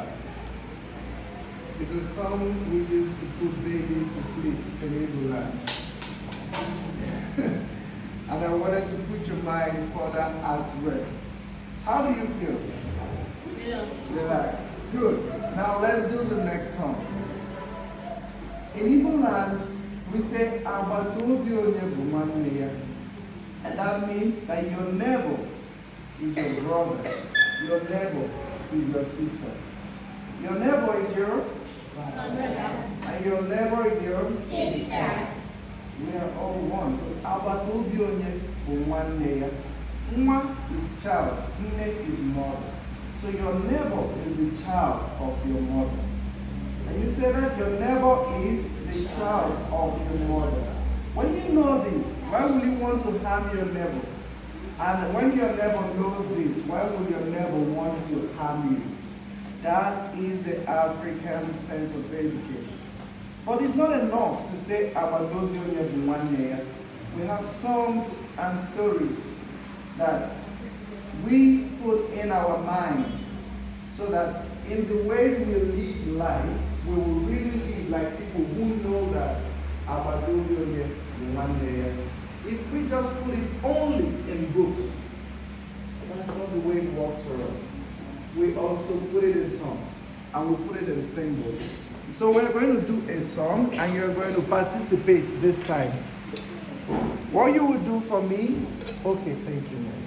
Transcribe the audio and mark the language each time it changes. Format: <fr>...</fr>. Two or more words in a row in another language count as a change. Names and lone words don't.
<en>It's a song we use to put babies to sleep in Igbo land. And I wanted to put your mind further at rest. How do you feel? Relax. Good. Now let's do the next song. In Igbo land, we say</en> <ig>Abatobi onye bụ nwanne ya.</ig> <en>And that means that your neighbor is your brother. Your neighbor is your sister. Your neighbor is your brother. And your neighbor is your sister. We are all one.</en> <ig>Abatobi onye bụ nwanne ya.</ig> <en>Nwa is child. Nne is mother. So your neighbor is the child of your mother. And you say that your neighbor is the child of your mother. When you know this, why will you want to harm your neighbor? And when your neighbor knows this, why would your neighbor want to harm you? That is the African sense of education. But it's not enough to say</en> <ig>Abadobi onye bụ nwanne ya.</ig> <en>We have songs and stories that we put in our mind so that in the ways we live life, we will really live like people who know that</en> <ig>Abadobi onye bụ nwanne ya.</ig> <en>If we just put it only in books, that's not the way it works for us. We also put it in songs, and we put it in symbols. So we're going to do a song, and you're going to participate this time. What you will do for me, okay, thank you, Mary.</en>